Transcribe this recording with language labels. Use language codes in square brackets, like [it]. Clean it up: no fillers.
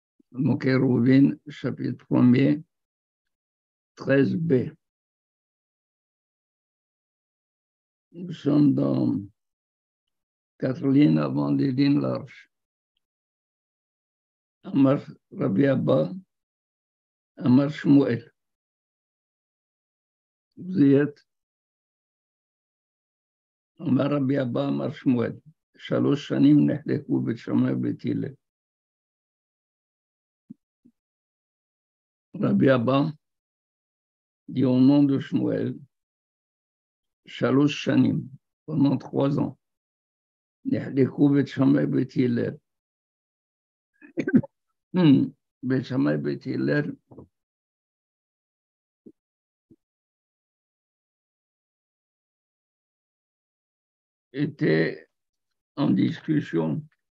[fr] Donc Eruvin, chapitre 1er, 13b. Nous sommes dans 4 lignes avant des lignes larges. [he] Amar Rabbi Abba, Amar Shmuel. [fr] Vous y êtes? [he] Amar Rabbi Abba, Amar Shmuel. Shalosh shanim נחלקו בית שמאי ובית הלל. [fr] Rabbi Abba dit au nom de Shmuel, [he] Shalosh shanim, [fr] pendant 3 ans, [he] נחלקו בית שמאי ובית הלל. [fr] בית שמאי ובית הלל était en discussion.